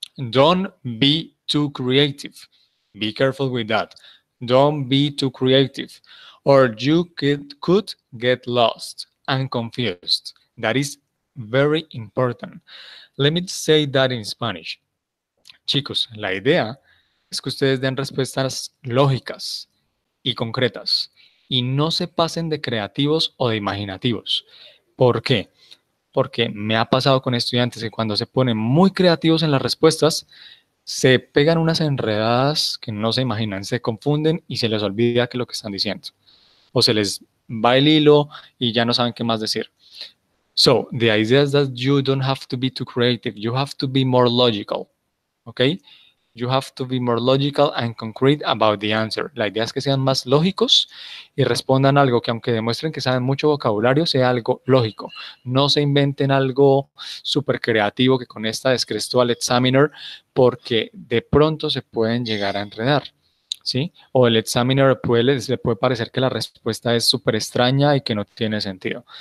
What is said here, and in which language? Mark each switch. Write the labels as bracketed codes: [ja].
[en] Don't be too creative. Be careful with that. Don't be too creative, or you could get lost and confused. That is very important. Let me say that in Spanish. [es] Chicos, la idea es que ustedes den respuestas lógicas y concretas y no se pasen de creativos o de imaginativos. ¿Por qué? Porque me ha pasado con estudiantes que cuando se ponen muy creativos en las respuestas, se pegan unas enredadas que no se imaginan, se confunden y se les olvida que lo que están diciendo. O se les va el hilo y ya no saben qué más decir. [en] So, the idea is that you don't have to be too creative. You have to be more logical. Okay? You have to be more logical and concrete about the answer. [es] La idea es que sean más lógicos y respondan algo que aunque demuestren que saben mucho vocabulario, sea algo lógico. No se inventen algo súper creativo que con esta descrestó al examiner porque de pronto se pueden llegar a enredar. ¿Sí? O el examiner le puede parecer que la respuesta es súper extraña y que no tiene sentido.